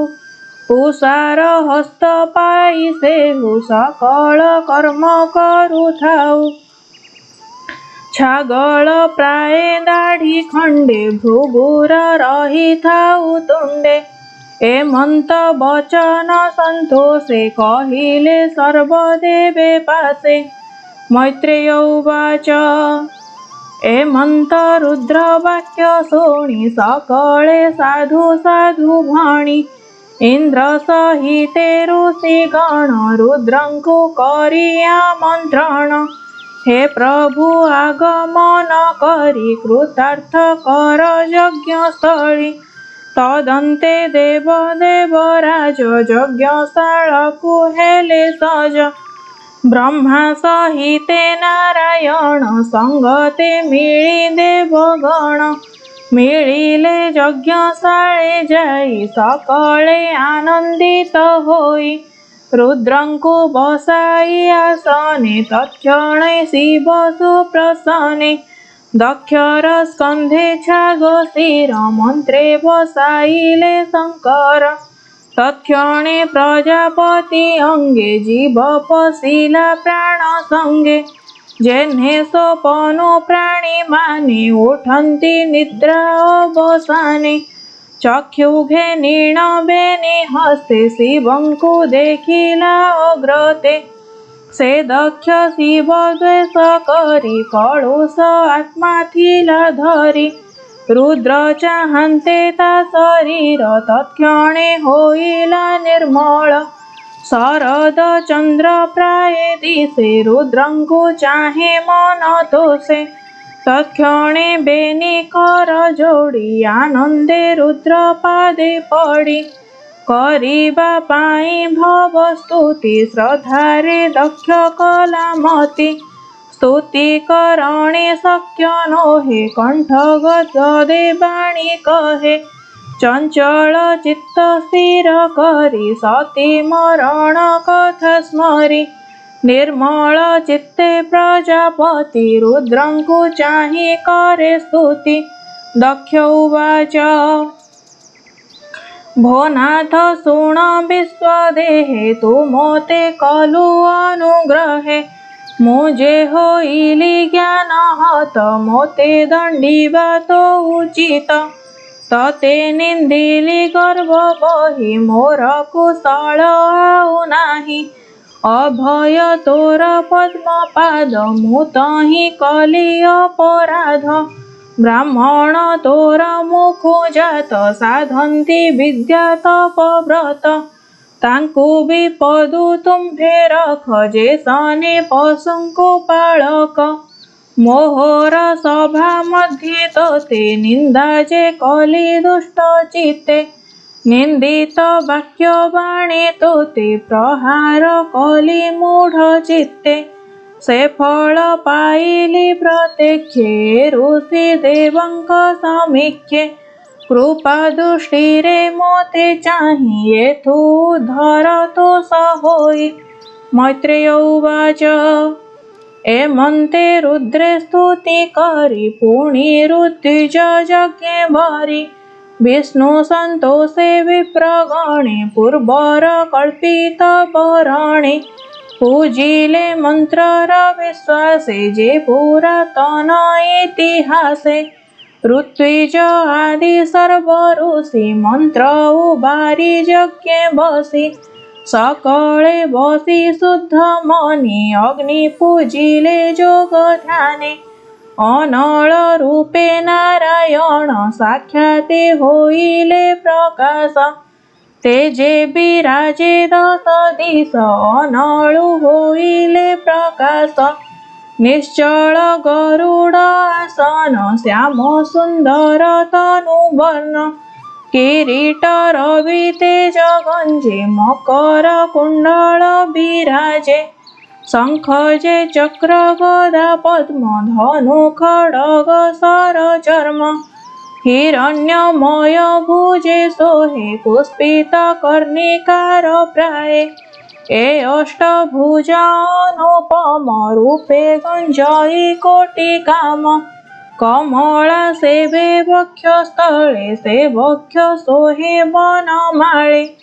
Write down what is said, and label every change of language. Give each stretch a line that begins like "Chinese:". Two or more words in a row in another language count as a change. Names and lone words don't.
Odia: ପୂଷାର ହସ୍ତ ପାଇ ସେହୁ ସକଳ କର୍ମ କରୁଥାଉ। ଛାଗଳ ପ୍ରାୟ ଦାଢ଼ି ଖଣ୍ଡେ ଭୃଗୁର ରହି ଥାଉ ତୁଣ୍ଡେ। ଏମନ୍ତ ବଚନ ସନ୍ତୋଷେ କହିଲେ ସର୍ବଦେବେ ପାଶେ। ମୈତ୍ରେୟ ଉବାଚ ଏମନ୍ତ ରୁଦ୍ର ବାକ୍ୟ ଶୁଣି ସକଳେ ସାଧୁ ସାଧୁ ଭଣି। ଇନ୍ଦ୍ର ସହିତେ ଋଷି ଗଣ ରୁଦ୍ରଙ୍କୁ କରି ଆମନ୍ତ୍ରଣ। ହେ ପ୍ରଭୁ ଆଗମନ କରି କୃତାର୍ଥ କର ଯଜ୍ଞ ସ୍ଥଳୀ। ତଦନ୍ତେ ଦେବ ଦେବରାଜ ଯଜ୍ଞଶାଳା କୁ ହେଲେ ସଜ। ବ୍ରହ୍ମା ସହିତେ ନାରାୟଣ ସଙ୍ଗତେ ମିଳି ଦେବଗଣ। ମିଳିଲେ ଯଜ୍ଞଶାଳେ ଯାଇ ସକଳେ ଆନନ୍ଦିତ ହୋଇ। ରୁଦ୍ରଙ୍କୁ ବସାଇ ଆସନେ ତତ୍କ୍ଷଣେ ଶିବ ସୁପ୍ରସନ୍ନେ। ଦକ୍ଷର ସ୍କନ୍ଧେ ଛାଗ ଶିର ମନ୍ତ୍ରେ ବସାଇଲେ ଶଙ୍କର। ତତ୍କ୍ଷଣେ ପ୍ରଜାପତି ଅଙ୍ଗେ ଜୀବ ପଶିଲା ପ୍ରାଣ ସଙ୍ଗେ। ଯେହ୍ନେ ସପନେ ପ୍ରାଣୀ ମାନେ ଉଠନ୍ତି ନିଦ୍ରା ଅବସାନେ। ଚକ୍ଷୁଘେ ନୀଣ ବେନି ହସ୍ତେ ଶିବଙ୍କୁ ଦେଖିଲା ଅଗ୍ରତେ। ସେ ଦକ୍ଷ ଶିବ ଦ୍ୱେଷ କରି କଳୁଷ ଆତ୍ମା ଥିଲା ଧରି। ରୁଦ୍ର ଚାହାନ୍ତେ ତା ଶରୀର ତତ୍କ୍ଷଣେ ହୋଇଲା ନିର୍ମଳ। ଶରଦ ଚନ୍ଦ୍ର ପ୍ରାୟ ଦିଶେ ରୁଦ୍ରଙ୍କୁ ଚାହେ ମନ ତୋଷେ। ତତ୍କ୍ଷଣେ ବେନି କର ଯୋଡ଼ି ଆନନ୍ଦେ ରୁଦ୍ର ପାଦେ ପଡ଼ି। କରିବା ପାଇଁ ଭବ ସ୍ତୁତି ଶ୍ରଦ୍ଧାରେ ଦକ୍ଷ କଳାମତି। ସ୍ତୁତି କରଣେ ଶକ୍ୟ ନୋହେ କଣ୍ଠଗତ ଦେବାଣୀ କହେ। ଚଞ୍ଚଳ ଚିତ୍ତ ସ୍ଥିର କରି ସତୀ ମରଣ କଥା ସ୍ମରି। ନିର୍ମଳ ଚିତ୍ତେ ପ୍ରଜାପତି ରୁଦ୍ରଙ୍କୁ ଚାହି କରେ ସ୍ତୁତି। ଦକ୍ଷ ଉବାଚ ଭୋ ନାଥ ଶୁଣ ବିଶ୍ୱଦେହେ ତୁ ମୋତେ କଲୁ ଅନୁଗ୍ରହେ। ମୁଝେ ହୋଇଲି ଜ୍ଞାନ ହତ ମୋତେ ଦଣ୍ଡିବା ତୋ ଉଚିତ। ତତେ ନିନ୍ଦିଲି ଗର୍ବ ବହି ମୋର କୁଶଳ ଆଉ ନାହିଁ। ଅଭୟ ତୋର ପଦ୍ମପାଦ ମୁଁ ତହିଁ କଲି ଅପରାଧ ବ୍ରାହ୍ମଣ ତୋର ମୁଖୁ ଜାତ ସାଧନ୍ତି ବିଦ୍ୟା ତପବ୍ରତ ତାଙ୍କୁ ବିପଦୁ ତୁମ୍ଭେ ରଖ ଯେ ସନେ ପଶୁଙ୍କୁ ପାଳକ ମୋହର ସଭା ମଧ୍ୟେ ତୋତେ ନିନ୍ଦା ଯେ କଲି ଦୁଷ୍ଟ ଚିତ୍ତେ ନିନ୍ଦିତ ବାକ୍ୟ ବାଣେ ତୋତେ ପ୍ରହାର କଲି ମୂଢ଼ ଚିତ୍ତେ ସେ ଫଳ ପାଇଲି ପ୍ରତ୍ୟକ୍ଷେ ଋଷି ଦେବଙ୍କ ସମୀକ୍ଷେ କୃପା ଦୃଷ୍ଟି ରେ ମୋତେ ଚାହିଏ ତୁ ଧର ତୋ ସହୋଇ ମୈତ୍ରେୟ ଉବାଚ ଏମନ୍ତେ ରୁଦ୍ରେ ସ୍ତୁତି କରି ପୁଣି ଋତ୍ୱିଜ ଯଜ୍ଞେ ଭରି ବିଷ୍ଣୁ ସନ୍ତୋଷେ ବିପ୍ରଗଣେ ପୂର୍ବର କଳ୍ପିତ ବରଣେ ପୂଜିଲେ ମନ୍ତ୍ରର ବିଶ୍ୱାସେ ଯେ ପୁରାତନ ଇତିହାସେ ଋତ୍ୱିଜ ଆଦି ସର୍ବ ଋଷି ମନ୍ତ୍ର ଉବାରି ଯଜ୍ଞେ ବସି ସକଳେ ବସି ଶୁଦ୍ଧ ମନି ଅଗ୍ନି ପୂଜିଲେ ଯୋଗ ଧ୍ୟାନେ ଅନଳ ରୂପେ ନାରାୟଣ ସାକ୍ଷାତେ ହୋଇଲେ ପ୍ରକାଶ ତେଜେ ବିରାଜେ ଦଶ ଦିଶ ଅନଳୁ ହୋଇଲେ ପ୍ରକାଶ ନିଶ୍ଚଳ ଗରୁଡ଼ ଆସନ ଶ୍ୟାମ ସୁନ୍ଦର ତନୁବର୍ଣ୍ଣ କିରୀଟ ରବି ତେଜ ଗଞ୍ଜେ ମକର କୁଣ୍ଡଳ ବିରାଜେ ଶଙ୍ଖ ଯେ ଚକ୍ର ଗଦା ପଦ୍ମ ଧନୁ ଖଡ୍ଗ ଶର ଚର୍ମ ହିରଣ୍ୟମୟ ଭୁଜେ ସୋହେ ପୁଷ୍ପିତ କର୍ଣ୍ଣିକାର ପ୍ରାୟେ ଏ ଅଷ୍ଟଭୁଜ ଅନୁପମ ରୂପେ ଗଞ୍ଜଇ କୋଟି କାମ କମଳା ସେବେ ବକ୍ଷସ୍ଥଳେ ସେ ବକ୍ଷ ସୋହେ ବନମାଳେ